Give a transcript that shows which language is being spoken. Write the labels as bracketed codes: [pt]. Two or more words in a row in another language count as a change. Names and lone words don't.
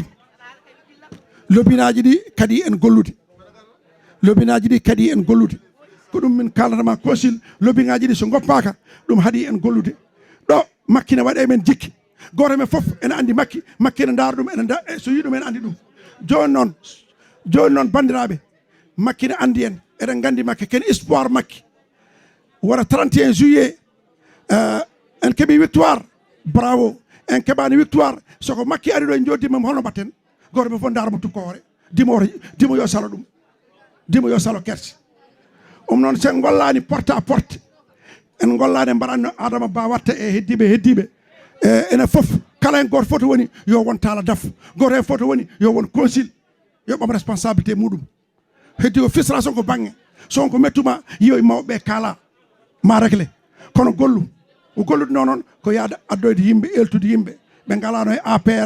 [ff] lobinaji ɗi kadi en gollude ko ɗum min kalanatama consul lobinaji ɗi so goppaka ɗum haaɗi en gollude ɗo Makki ne waɗe men jikki goto men foof ene andi Makki ene daara ɗum so yi ɗum ene andi ɗum joni noon bandiraɓe Makki ne andi en eɗen gandi Makki ken espoir Makki wara 31 juillet en keeɓi victoire bravo en keɓani victoire soko Makki ari ɗo en joddimamo holno mbatten goto men fof daramo tukko hoore dimo yo salo ɗum dimo yo salo kerse noon sen gollani [fr] porte à porte [ff] en gollani mbaɗanno Adama Ba watta e heddiɓe ene foof kala en goto foto woni yo won tala daf goto hen foto woni yo won consul yo ɓam responsabilité muɗum heddi o frustration ko banggue sonko mettuma yiyo e mawɓe kaala ma réglé kono gollu o gollude noon ko yaada addoyde yimɓe eltude yimɓe ɓe galano e APR